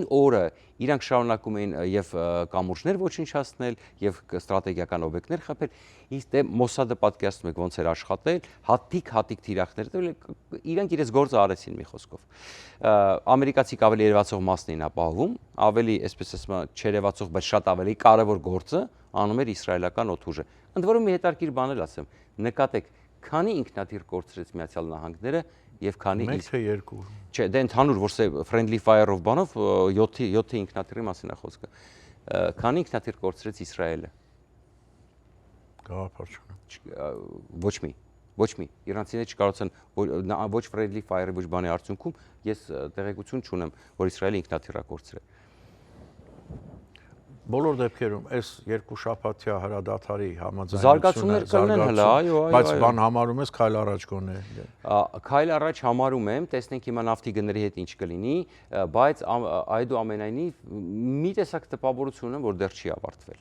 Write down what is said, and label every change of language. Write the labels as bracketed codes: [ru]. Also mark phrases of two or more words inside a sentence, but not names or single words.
[hy] օրը իրանք շարունակում էին եւ կամուրջներ ոչնչացնել եւ ստրատեգիական օբյեկտներ խփել, իսկ դե Մոսադը պատկերացնում եք ոնց էր աշխատել, հատիկ թիրախներ, իրանք իրենց գործը արեցին մի խոսքով։ Ամերիկացիք ավելի երևացող մասն էին ապահովում, ավելի, այսպես ասեմ, չերևացող, բայց շատ ավելի կարևոր գործը անում էր իսրայելական օդուժը։ Ընդ որում մի հետաքրքիր բան էլ ասեմ, նկատեք, քանի ինքնաթիռ կորցրեց Միացյալ Նահանգները եւ քանի 1 թե 2։ Չէ, դե ընդհանուր որ [en] friendly fire- [hy] ով բանով 7 ինքնաթիռի մասին է խոսքը։ Քանի ինքնաթիռ կորցրեց Իսրայելը։ Գաղափար չունեմ։ Ոչ մի։ Իրանցիները չկարողացան ոչ [en] friendly fire- [hy] ի ոչ բանի արդյունքում ես տեղեկություն չունեմ, որ Իսրայելը ինքնաթիռ է կորցրել։ Բոլոր դեպքերում այս երկու շաբաթյա հրադադարի համաձայնությունը զարգացումներ կլինեն հələ, այո, բայց բան համարում ես քայլ առաջ գոնե։ Քայլ առաջ համարում եմ, տեսնենք հիմա նավթի գների հետ ինչ կլինի, բայց այդուամենայնիվ մի տեսակ տպավորություն ունեմ, որ դեռ չի ավարտվել։